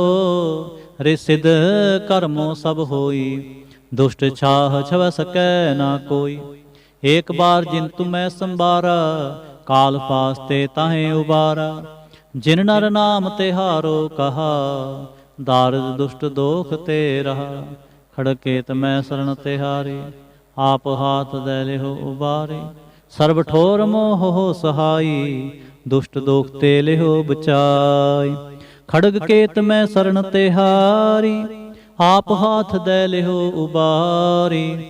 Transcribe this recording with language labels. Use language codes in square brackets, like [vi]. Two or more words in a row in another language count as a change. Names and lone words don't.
[bra] रे सिद्ध कर्मो सब होई, दुष्ट छाह छव सकै ना कोई। एक बार जिन तुम्हें संबारा, काल फास्ते ताहे उबारा। जिन नर नाम तिहारो कहा, दारद दुष्ट दोख ते रहा। खड़केत मैं सरण तिहारे, आप हाथ दै लिहो उबारे। सरब ठोर मोह सहाई, दुशट दोख ते लिहो बचाई। खड़ग केत मैं सरण तिहारी, आप हाथ दै लिहो उबारी।